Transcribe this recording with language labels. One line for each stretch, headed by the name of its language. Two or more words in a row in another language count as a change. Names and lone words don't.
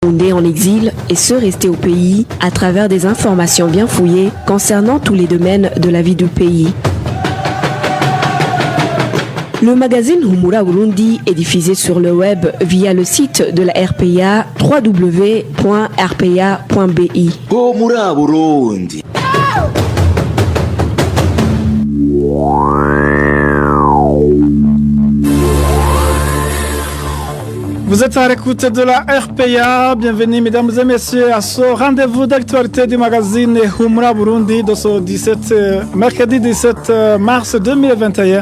French: Burundais en exil et ceux restés au pays à travers des informations bien fouillées concernant tous les domaines de la vie du pays. Le magazine Humura Burundi est diffusé sur le web via le site de la RPA www.rpa.bi. Humura Burundi. Vous êtes à l'écoute de la RPA. Bienvenue mesdames et messieurs à ce rendez-vous d'actualité du magazine Humura Burundi de ce mercredi 17 mars 2021.